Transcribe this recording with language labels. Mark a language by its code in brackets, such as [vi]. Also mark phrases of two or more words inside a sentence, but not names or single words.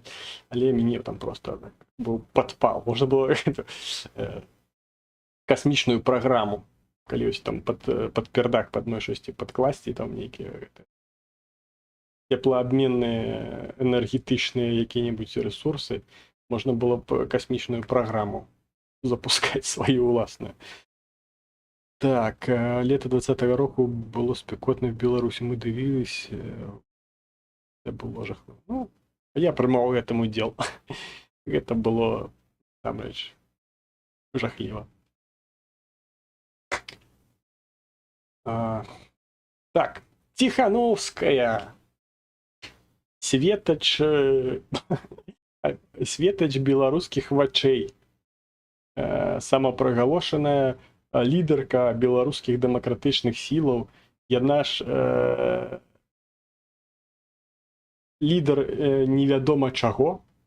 [be] Але мяне там просто быў падпал. Можна было касмічную праграму, калі ось там пад пердак пад мой штосьці падкласці, там нейкія теплоабменныя энергетычныя якія-небудзь рэсурсы, можна было б касмічную праграму запускаць сваю ўласную. [uk] Так, лета 20-го року было спекотно в Беларусі, мы дивились, це було жахливо. Ну, я приймав у цьому уділ. Це було, там реч, жахливо. Так, Тихановская. [be] Светоч беларускіх вачэй. Самапрагалошаная лідерка беларускіх дэмакратычных сілаў, яна ж лідар невядома чаго.